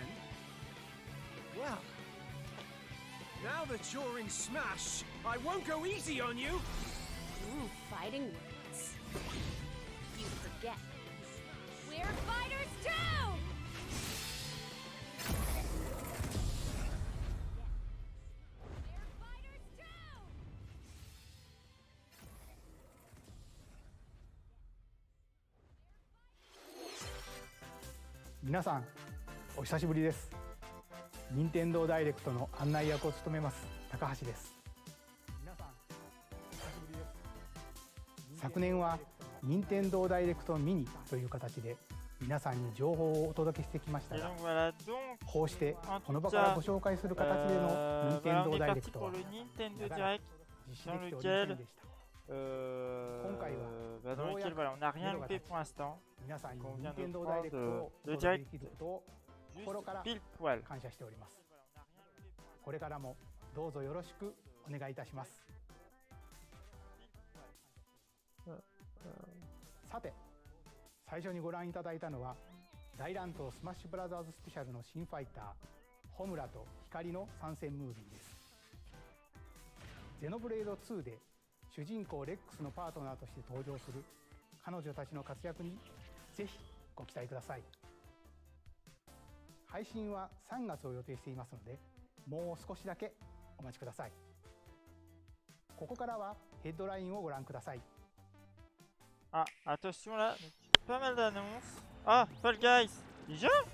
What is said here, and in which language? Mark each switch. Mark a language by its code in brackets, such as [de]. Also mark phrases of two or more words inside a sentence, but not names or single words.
[en] Well, now that you're in Smash, I won't go easy on you! Ooh, fighting words. You forget. We're fighters too! We're fighters too! [ja] 皆さんお久しぶりです。任天堂ダイレクトの案内役を務めます高橋です。皆さんお久しぶりです。昨年は任天堂ダイレクトミニという形で皆さんに情報をお届けしてきましたが、こうしてこの場からご紹介する形での任天堂ダイレクトは長らく実施できておりませんでした。今回は [fr] dans lequel voilà, on n'a rien loupé pour l'instant. [ja] 皆さんに [fr] On [ja] 任 [fr] vient [ja] 天 [fr] de [ja] 堂ダイレクト [fr] prendre [ja] をお [fr] le [ja] 届けで [fr] direct [ja] きることを心から [fr] pile poil. [ja] 感謝しております。これからもどうぞよろしくお願いいたします。さて、最初にご覧いただいたのは大乱闘スマッシュブラザーズスペシャルの新ファイターホムラと光の参戦ムービーです。ゼノブレード2で主人公レックスのパートナーとして登場する彼女たちの活躍にぜひご期待ください。配信は3月を予定していますので、もう少しだけお待ちください。ここからはヘッドラインをご覧ください。 [fr] Ah, attention là, pas mal d'annonces. Ah, Fall Guys, déjà?